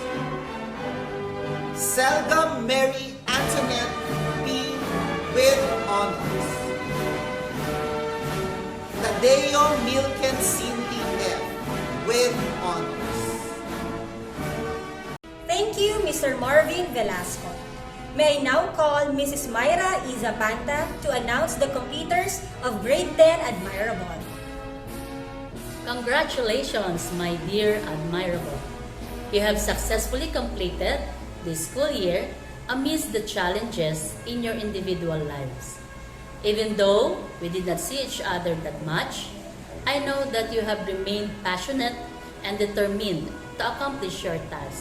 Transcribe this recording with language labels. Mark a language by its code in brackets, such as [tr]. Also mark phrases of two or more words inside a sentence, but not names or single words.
[en] Selga Mary Antoinette P. with honors. Tadeo Milken Cindy F. with honors. Thank you, Mr. Marvin Velasco. May I now call Mrs. Mairah E. Zapanta to announce the completers of Grade 10 Admirable. Congratulations, my dear admirable. You have successfully completed this school year amidst the challenges in your individual lives. Even though we did not see each other that much, I know that you have remained passionate and determined to accomplish your task.